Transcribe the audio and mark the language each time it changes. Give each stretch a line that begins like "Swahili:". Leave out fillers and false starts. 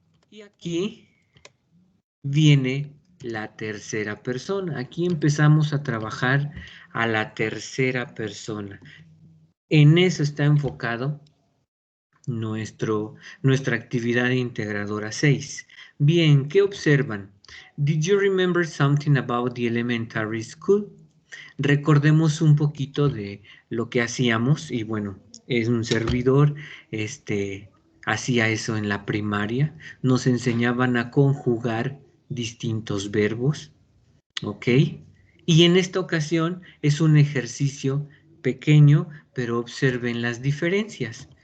Spanish: Y aquí viene la tercera persona. Aquí empezamos a trabajar a la tercera persona. En eso está enfocado nuestra actividad integradora 6. Bien, ¿qué observan?
English: Did you remember something about the elementary school?
Spanish: Recordemos un poquito de lo que hacíamos y bueno, es un servidor, hacía eso en la primaria, nos enseñaban a conjugar distintos verbos, ¿ok? Y en esta ocasión es un ejercicio pequeño, pero observen las diferencias.